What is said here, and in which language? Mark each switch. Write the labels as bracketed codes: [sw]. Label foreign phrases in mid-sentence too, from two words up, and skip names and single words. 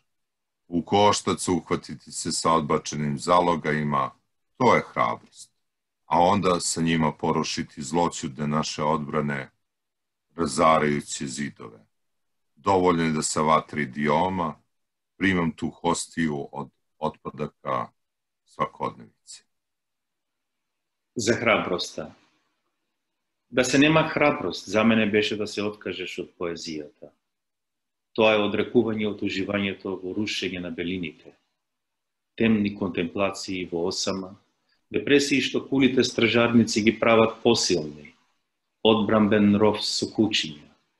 [sr] U koštac uhvatiti se sa odbačenim zalogajima, to je hrabrost. A onda sa njima porušiti zloćudne naše odbrane, razarajući zidove. Dovoljno je da sa vatri idioma primam tu hostiju od otpadaka svakodnevice. [mk] За храброста. Да се нема храброст, за мене беше да се откажеш од поезијата. Тоа е одрекување од уживањето во рушење на белините, темни контемплации во осама, депресии што кулите стражарници ги прават посилни, одбрамбен ров со кучиња.